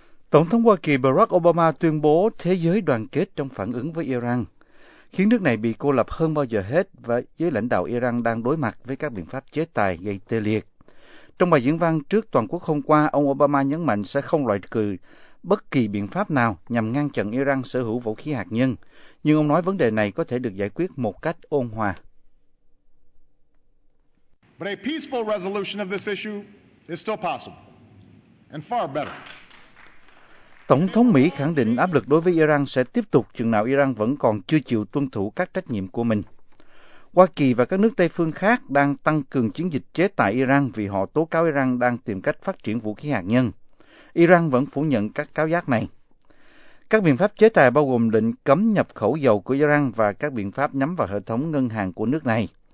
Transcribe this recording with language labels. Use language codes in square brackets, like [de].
[vi] Tổng thống Hoa Kỳ Barack Obama tuyên bố thế giới đoàn kết trong phản ứng với Iran, khiến nước này bị cô lập hơn bao giờ hết và giới lãnh đạo Iran đang đối mặt với các biện pháp chế tài gây tê liệt. Trong bài diễn văn trước toàn quốc hôm qua, ông Obama nhấn mạnh sẽ không loại trừ bất kỳ biện pháp nào nhằm ngăn chặn Iran sở hữu vũ khí hạt nhân, nhưng ông nói vấn đề này có thể được giải quyết một cách ôn hòa. [en] But a peaceful resolution of this issue is still possible and far better. [vi] Tổng thống Mỹ khẳng định áp lực đối với Iran sẽ tiếp tục chừng nào Iran vẫn còn chưa chịu tuân thủ các trách nhiệm của mình. Hoa Kỳ và các nước Tây phương khác đang tăng cường chiến dịch chế tài Iran vì họ tố cáo Iran đang tìm cách phát triển vũ khí hạt nhân. Iran vẫn phủ nhận các cáo giác này. Các biện pháp chế tài bao gồm lệnh cấm nhập khẩu dầu của Iran và các biện pháp nhắm vào hệ thống ngân hàng của nước này.